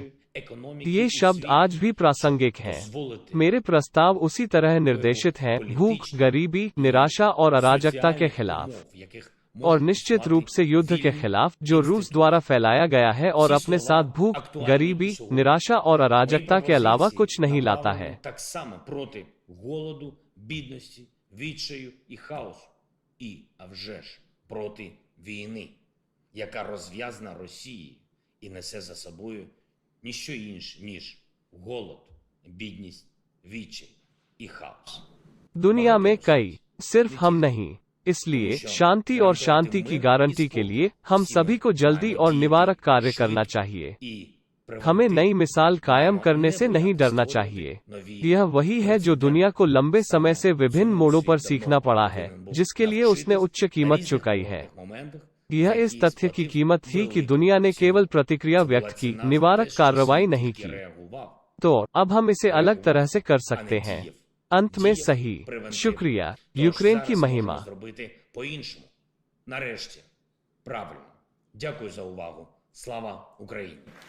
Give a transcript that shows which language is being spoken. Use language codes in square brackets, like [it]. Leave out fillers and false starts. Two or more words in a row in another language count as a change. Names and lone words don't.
[hi] ये शब्द आज भी प्रासंगिक हैं। मेरे प्रस्ताव उसी तरह निर्देशित हैं, भूख, गरीबी, निराशा और अराजकता के खिलाफ, और निश्चित रूप से युद्ध के खिलाफ जो रूस द्वारा फैलाया गया है और अपने साथ भूख, गरीबी, निराशा और अराजकता के अलावा कुछ नहीं लाता है। [uk] Так само проти голоду, бідності, відчаю і хаосу. І, а вже ж, проти війни, яка розв'язана Росією і несе за собою ніщо інше, ніж голод, бідність, відчай і хаос. [hi] दुनिया में कई, सिर्फ हम नहीं। इसलिए शांति और शांति की गारंटी के लिए हम सभी को जल्दी और निवारक कार्य करना चाहिए। हमें नई मिसाल कायम करने से नहीं डरना चाहिए। यह वही है जो दुनिया को लंबे समय से विभिन्न मोड़ों पर सीखना पड़ा है, जिसके लिए उसने उच्च कीमत चुकाई है। यह इस तथ्य की कीमत थी कि दुनिया ने केवल प्रतिक्रिया व्यक्त की, निवारक कार्रवाई नहीं की। तो अब हम इसे अलग तरह से कर सकते हैं। अंत में सही। शुक्रिया। यूक्रेन की महिमा। [uk] Нарешті, правильно. Дякую за увагу. Слава Україні!